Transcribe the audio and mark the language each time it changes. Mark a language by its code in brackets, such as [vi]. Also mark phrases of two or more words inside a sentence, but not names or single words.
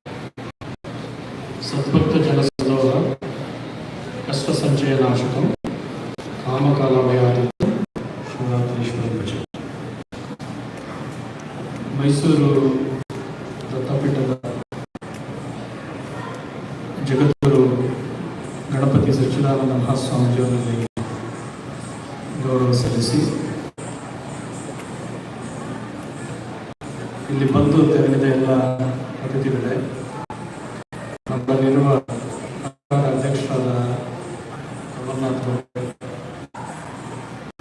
[sa] సద్భక్త జన సందోహ కష్ట సంచయనాశకం కామకాలమయాతీతం శివరాత్రీశ్వరం భజ. [kn] ಮೈಸೂರು ದತ್ತಪೀಠದ ಜಗದ್ಗುರು ಗಣಪತಿ ಸಚ್ಚಿದಾನಂದ ಮಹಾಸ್ವಾಮೀಜಿಯವರಲ್ಲಿ ಗೌರವ ಸಲ್ಲಿಸಿ ಇಲ್ಲಿ ಬಂದು ತೆರಳಿದ ಎಲ್ಲ ಅತಿಥಿಗಳೇ, ನಮ್ಮಲ್ಲಿರುವ ಅಧ್ಯಕ್ಷರಾದ ಅಮರನಾಥ್ ಅವರು,